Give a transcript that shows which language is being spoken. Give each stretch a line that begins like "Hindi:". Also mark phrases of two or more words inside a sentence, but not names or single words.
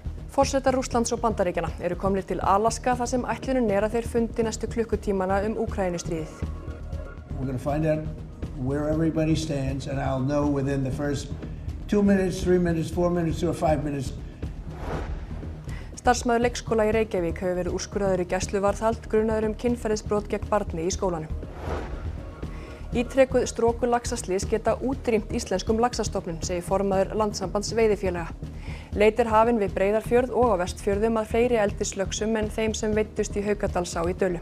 Icelandic: Forsetar Rússlands og Bandaríkjanna eru komnir til Alaska þar sem ætlunin að þeir fundi næstu klukkutímana Úkraínustríðið.
English: We're going to find out where everybody stands and I'll know within the first 2 minutes, 3 minutes, 4 minutes or 5 minutes.
Icelandic: Starfsmaður leikskóla í Reykjavík hefur verið úrskurðaður í gæsluvarðhald grunaður kynferðisbrot gegn barni í skólanum. Ítrekuð strokullaxaslys geta útrýmt íslenskum laxastofnum, segir formaður Landssambands veiðifélaga. Leit hafin við Breiðafjörð og á Vestfjörðum að fleiri eldislaxum en þeim sem veiddust í Haukadalsá í Dölum.